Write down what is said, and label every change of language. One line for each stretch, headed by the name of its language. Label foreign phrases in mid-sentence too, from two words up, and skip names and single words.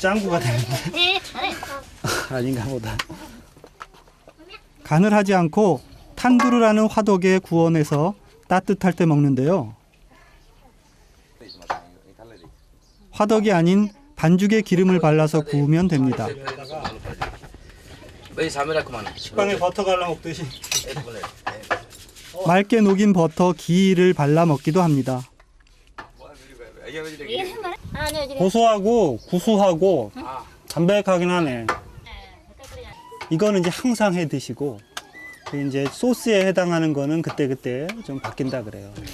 Korean: 짱구가 되는데. 아닌가 보다. 간을 하지 않고 탄두르라는 화덕에 구워내서 따뜻할 때 먹는데요. 화덕이 아닌 반죽에 기름을 발라서 구우면 됩니다.
Hindi: भाई सामने रख माना
Korean: 식빵에 버터 갈라 먹듯이. 맑게 녹인 버터, 기를 발라 먹기도 합니다. 고소하고 구수하고 담백하긴 하네. 이거는 이제 항상 해 드시고 이제 소스에 해당하는 거는 그때그때 좀 바뀐다 그래요.